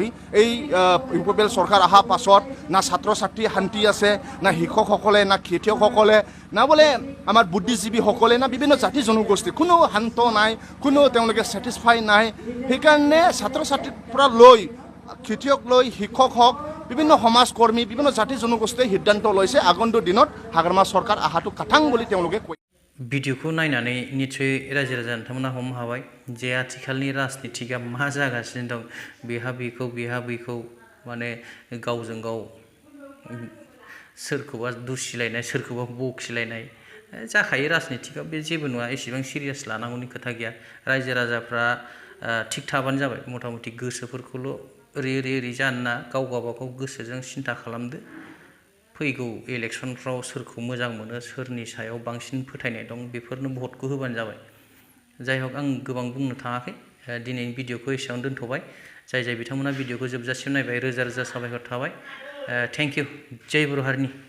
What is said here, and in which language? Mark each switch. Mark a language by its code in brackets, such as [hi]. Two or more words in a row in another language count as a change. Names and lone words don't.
[as] এই UPPL চৰকাৰ অহাৰ পাছত না ছাত্ৰ ছাত্ৰী শান্তি আছে না শিক্ষকসকলে না খেতিয়কসকলে না বোলে আমাৰ বুদ্ধিজীৱীসকলে না বিভিন্ন জাতি জনগোষ্ঠী কোনো শান্ত নাই কোনো তেওঁলোকে ছেটিছফাই নাই সেইকাৰণে ছাত্ৰ ছাত্ৰীৰ পৰা লৈ খেতিয়ক লৈ শিক্ষক হওক বিভিন্ন সমাজকৰ্মী বিভিন্ন জাতি জনগোষ্ঠীয়ে সিদ্ধান্ত লৈছে আগন্তুক দিনত হাগ্ৰামা চৰকাৰ আহাটো কাঠাং বুলি তেওঁলোকে কৈ [brx] भिडिअखौ नायनानै निसय रायजो राजा नोंथांमोना हमनो हाबाय जे आथिखालनि राजनितिकआ मा जागासिनो दं बेहा बैखौ माने गावजों गाव सोरखौबा दुसिलायनाय सोरखौबा बखिलायनाय जाखायो राजनितिकआ बे जेबो नङा एसेबां सिरियास लानांगौनि खोथा गैया रायजो राजाफ्रा थिग थाबानो जाबाय मथा मथि गोसोफोरखौल' ओरै जानो ना गाव गावबागाव गोसोजों सिन्था खालामदो फैगौ इलेक्सनफ्राव सोरखौ मोजां मोनो सोरनि सायाव बांसिन फोथायनाय दं बेफोरनो भटखौ होबानो जाबाय जाय हक आं गोबां बुंनो थाङाखै दिनैनि भिडिअखौ एसेयावनो दोनथ'बाय जाय बिथांमोना भिडिअखौ जोबजासिम नायबाय रोजा रोजा साबायखर थाबाय [en] thank you [brx] जय बर' हारिनि